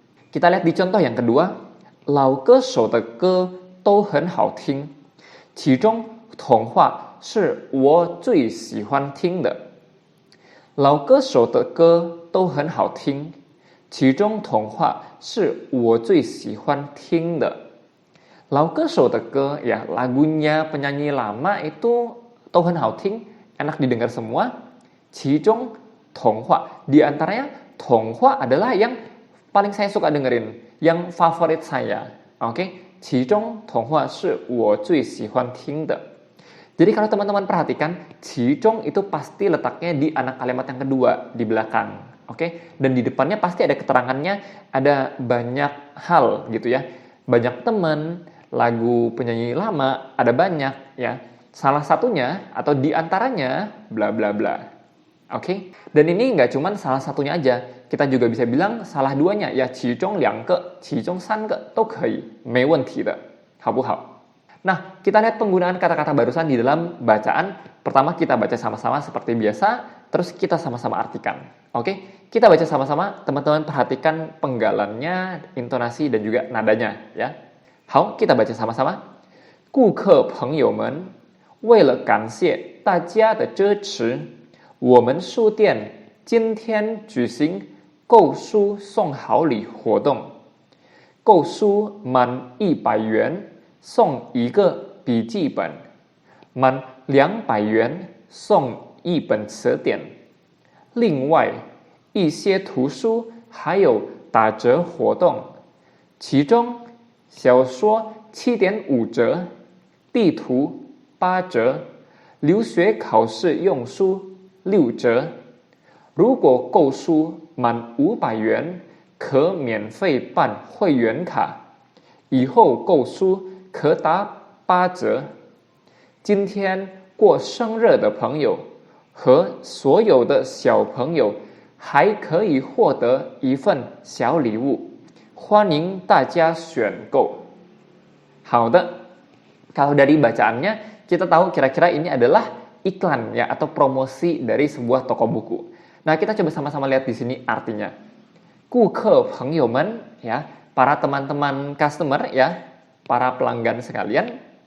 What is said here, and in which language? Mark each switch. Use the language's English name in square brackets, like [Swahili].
[Chinese] Kita lihat di contoh yang kedua, 老歌手的歌都很好听，其中童话是我最喜欢听的。老歌手的歌都很好听，其中童话是我最喜欢听的。老歌手的歌 [Indonesian] ya, lagunya penyanyi lama itu [Chinese] 都很好听, [Indonesian] enak didengar semua. [Chinese] 其中童话 [Indonesian] di antaranya 童话 adalah yang paling saya suka dengerin, yang favorit saya. Oke? [Chinese] 其中童话是我最喜欢听的. [Indonesian] Jadi kalau teman-teman perhatikan, 其中 itu pasti letaknya di anak kalimat yang kedua, di belakang. Oke? Dan di depannya pasti ada keterangannya, ada banyak hal gitu ya. Banyak teman, lagu penyanyi lama, ada banyak ya. Salah satunya atau di antaranya bla bla bla. Oke? Dan ini nggak cuma salah satunya aja. Kita juga bisa bilang salah duanya ya, [Chinese] 其中两个, 其中三个都可以, 没问题的, 好不好? [Indonesian] Nah, kita lihat penggunaan kata-kata barusan di dalam bacaan. Pertama kita baca sama-sama seperti biasa, terus kita sama-sama artikan. Oke, kita baca sama-sama, teman-teman perhatikan penggalannya, intonasi, dan juga nadanya. Ya. [Chinese] 好， [Indonesian] kita baca sama-sama. [Chinese] 顾客朋友们，为了感谢大家的支持，我们书店今天举行购书送好礼活动。购书满100元送一个笔记本，满200元送一本词典。另外，一些图书还有打折活动，其中小说7.5折，地图8折，留学考试用书6折。如果购书满500元，可免费办会员卡，以后购书可打8折。今天过生日的朋友和所有的小朋友还可以获得一份小礼物，欢迎大家选购。好的， [Indonesian] kalau dari bacaannya kita tahu kira-kira ini adalah iklan ya atau promosi dari sebuah toko buku. Nah, kita coba sama-sama lihat di sini artinya. [Chinese] 顾客朋友们 [Indonesian] ya, para teman-teman customer ya, para pelanggan sekalian.